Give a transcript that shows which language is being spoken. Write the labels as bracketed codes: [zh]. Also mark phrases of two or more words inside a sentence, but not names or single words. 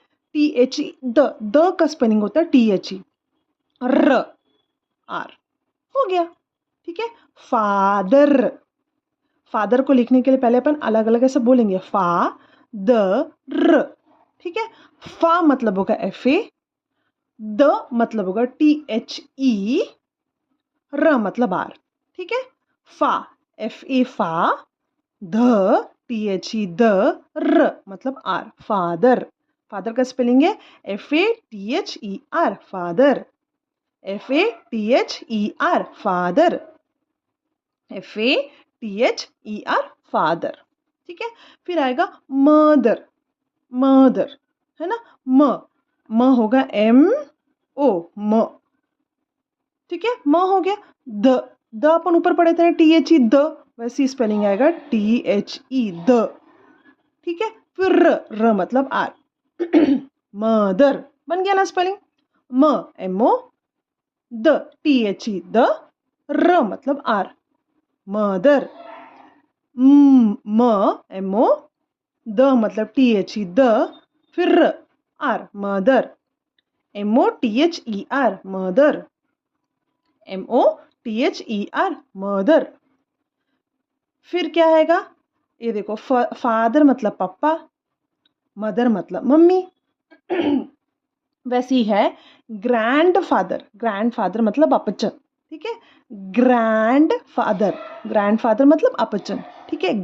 [hi] THE, द का स्पेलिंग होता है THE, र, आर, हो गया, ठीक है। फादर, फादर को लिखने के लिए पहले अपन अलग अलग ऐसे बोलेंगे, फा द र, ठीक है। फा मतलब होगा FA, द मतलब होगा THE, र मतलब आर, ठीक है। फा FA फा, द THE द, र मतलब आर, फादर। फादर का स्पेलिंग है FATHER, फादर। [en] FATHER, फादर। FATHER, फादर, [hi] ठीक है। फिर आएगा मदर, मदर है ना। म होगा MO, म, ठीक है। म हो गया। द अपन ऊपर पढ़े थे THE द, वैसी स्पेलिंग आएगा THE द, ठीक है। फिर र मतलब आर, मदर बन गया ना स्पेलिंग। MO, द THE द, र मतलब आर, मदर। MO, द मतलब THE द, फिर आर, मदर। [en] MOTHER, मदर। MOTHER, मदर। [hi] फिर क्या आएगा? ये देखो, फादर मतलब पापा, मदर मतलब मम्मी। वैसी है [en] grand father, grand father [hi] मतलब अपचन, ठीक है। [en] grand father [hi] मतलब अपचन, ठीक है।